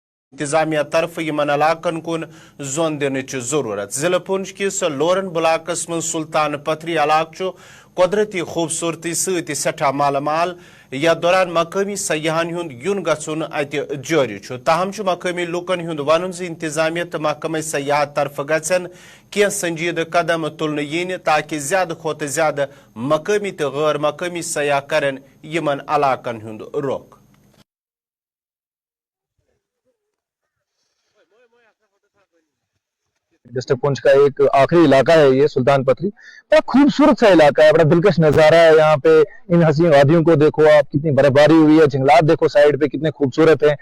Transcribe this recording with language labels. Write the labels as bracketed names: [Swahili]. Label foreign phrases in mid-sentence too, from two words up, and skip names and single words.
[Kashmiri] انتظامیہ طرف یمن علاقن کن زون دنچ ضرورت ضلع پونچھ کس لورن بلاکس من سلطان پتھری علاقہ قدرتی خوبصورتی ست سٹھا مالا مال یا دوران مقامی سیاحن ہند یون گھن ات جاری تاہم مقامی لوکن ہند ون انتظامیہ تو محکمہ سیاحت طرف گھن کی سنجید قدم تلن ین تاکہ زیادہ کھوتہ زیادہ مقامی تو غیر مقامی سیاح کرن یمن علاقن ہند رخ. [Urdu] ڈسٹرکٹ پونچھ کا ایک آخری علاقہ ہے یہ سلطان پتھری. بڑا خوبصورت سا علاقہ ہے, بڑا دلکش نظارہ ہے. یہاں پہ ان حسین وادیوں کو دیکھو آپ, کتنی برف باری ہوئی ہے, جنگلات دیکھو سائڈ پہ کتنے خوبصورت ہیں.